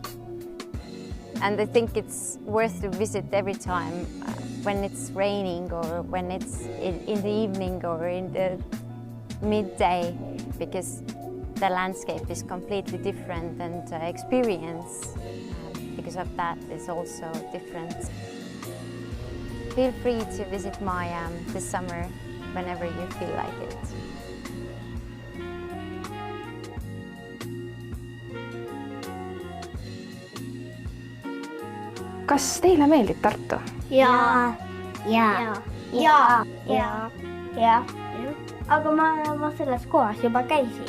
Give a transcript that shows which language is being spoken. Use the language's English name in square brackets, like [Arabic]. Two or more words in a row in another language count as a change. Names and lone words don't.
[English] And I think it's worth to visit every time when it's raining or when it's in the evening or in the midday, because the landscape is completely different and experience because of that is also different. Feel free to visit Maya this summer whenever you feel like it. [Estonian] Kas teile meeldib Tartu? Jaa. Aga ma selles kohas juba käisin.